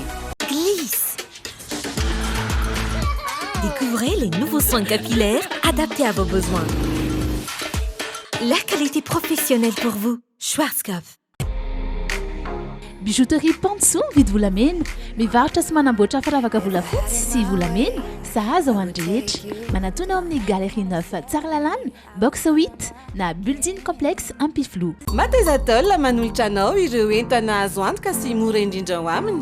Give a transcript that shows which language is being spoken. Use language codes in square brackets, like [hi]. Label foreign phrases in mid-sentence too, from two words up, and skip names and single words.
[fr] Glisse. Découvrez les nouveaux soins capillaires adaptés à vos besoins. La qualité professionnelle pour vous, Schwarzkopf. [mg] bijouterie Panso mividy volamena, mivarotra sy manamboatra firavaka volafotsy sy volamena sahaza ho an'ny rehetra. Manatona ao amin'ny Galerie 9 Tsaralalàna, box 8 na building complexe Ampiflo. Matezatol manolotra anao ireo entana azo antoka sy mora indrindra ho aminy.